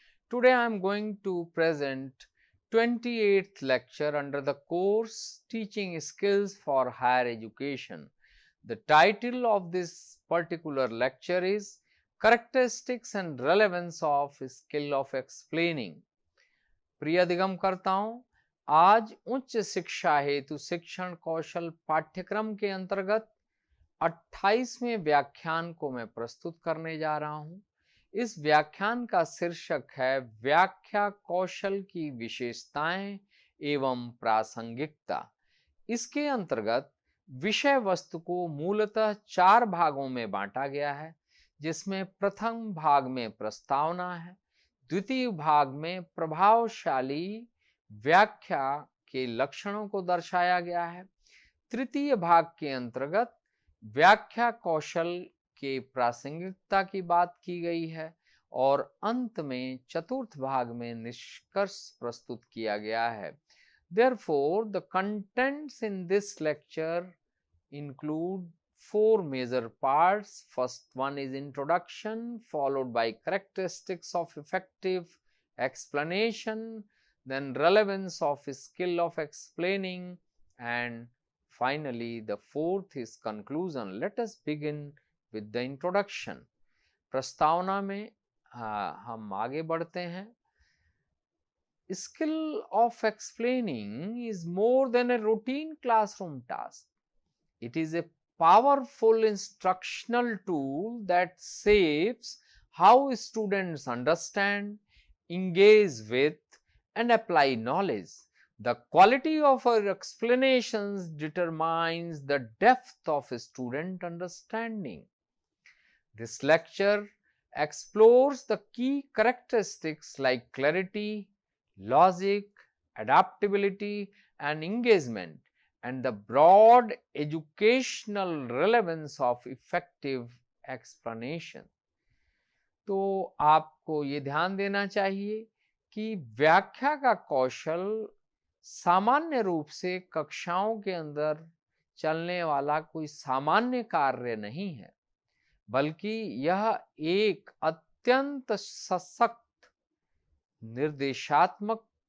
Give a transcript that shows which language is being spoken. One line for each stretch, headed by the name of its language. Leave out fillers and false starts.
English: Today I am going to present 28th lecture under the course Teaching Skills for Higher Education. The title of this particular lecture is Characteristics and Relevance of Skill of Explaining.
Hindi: प्रिय अधिगमकर्ताओं, आज उच्च शिक्षा हेतु शिक्षण कौशल पाठ्यक्रम के अंतर्गत 28वें व्याख्यान को मैं प्रस्तुत करने जा रहा हूं। इस व्याख्यान का शीर्षक है व्याख्या कौशल की विशेषताएं एवं प्रासंगिकता। इसके अंतर्गत विषय वस्तु को मूलतः 4 भागों में बांटा गया है, जिसमें प्रथम भाग में प्रस्तावना है, द्वितीय भाग में प्रभावशाली व्याख्या के लक्षणों को दर्शाया गया है, तृतीय भाग के अंतर्गत व्याख्या कौशल के प्रासंगिकता की बात की गई है और अंत में चतुर्थ भाग में निष्कर्ष प्रस्तुत किया गया है।
English: Therefore, the contents in this lecture include 4 major parts. First one is introduction, followed by characteristics of effective explanation, then relevance of skill of explaining, and finally the fourth is conclusion. Let us begin with the introduction.
Hindi: प्रस्तावना में हम आगे बढ़ते हैं।
English: Skill of explaining is more than a routine classroom task. It is a powerful instructional tool that shapes how students understand, engage with, and apply knowledge. The quality of our explanations determines the depth of student understanding. This lecture explores the key characteristics like clarity, logic, adaptability, and engagement, and the broad educational relevance of effective explanation.
Hindi: तो आपको ये ध्यान देना चाहिए कि व्याख्या का कौशल सामान्य रूप से कक्षाओं के अंदर चलने वाला कोई सामान्य कार्य नहीं है, बल्कि यह एक अत्यंत सशक्त निर्देशात्मक